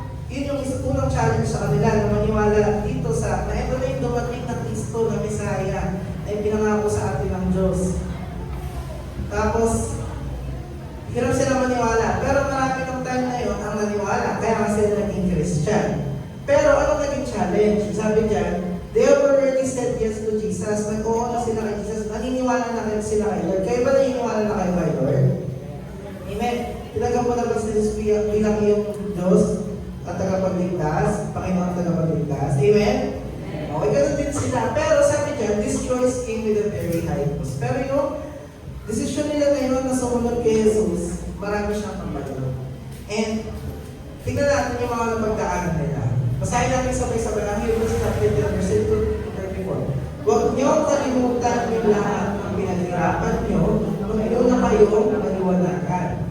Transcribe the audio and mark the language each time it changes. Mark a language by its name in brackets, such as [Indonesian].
[Filipino] Yun yung unang challenge sa kanila na maniwala dito sa na ito na yung dumating na Kristo na Messiah ay pinangako sa atin ng Diyos. Tapos, hirap sila maniwala. Pero marami ng time na yun ang naniwala. Kaya nga sila naging Christian. Pero ano naging challenge? [English] Sabi dyan, they already said yes to Jesus. [Filipino] Nag-oo na sila kay Jesus. Naniniwala na kayo sila kay Lord. Kayo ba naniniwala na kayo kay Lord? Amen. Tinanggap mo na ba si Jesus bilang iyong Diyos? tagapagligtas, Panginoon ang tagapagligtas. Amen? Okay, ganun din sila. [English] Pero sabi niya, this choice came with a very high cost. [Filipino] Pero yung decision nila ngayon na sumunod kay Jesus, marami siyang pambalot. And tingnan natin yung mga napagdaanan nila. Basahin natin sabay-sabay ang Hebrews chapter 10, verse 34. Huwag niyo kalimutan yung lahat ng pinaghirapan niyo nung na kayong maliwanagan.